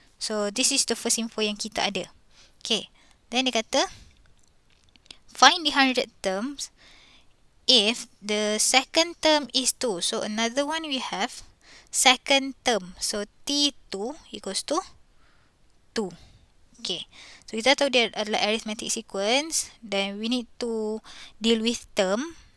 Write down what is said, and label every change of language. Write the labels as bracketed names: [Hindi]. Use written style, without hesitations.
[English] So this is the first info [Malay] yang kita ada. [English] Okay. Then [Malay] dia kata [English] find the 100 terms if the second term is 2. So another one we have second term. So T2 equals to 2. Okay. [Malay] So kita tahu dia adalah arithmetic sequence. [English] Then we need to deal with term.